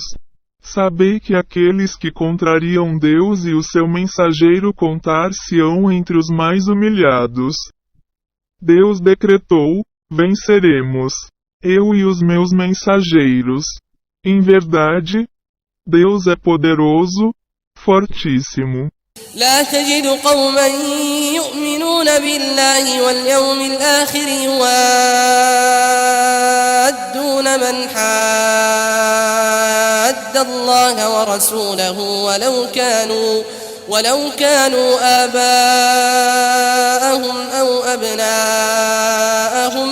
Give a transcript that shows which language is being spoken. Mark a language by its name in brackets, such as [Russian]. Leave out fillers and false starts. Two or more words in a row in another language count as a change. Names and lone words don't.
[Portuguese] Sabei que aqueles que contrariam Deus e o seu mensageiro contar-se-ão entre os mais humilhados. Deus decretou: venceremos, eu e os meus mensageiros. Em verdade, Deus é poderoso, fortíssimo. [Arabic] لا تجد قوما يؤمنون بالله واليوم الآخر يوادون من حاد الله ورسوله ولو كانوا آباءهم أو أبناءهم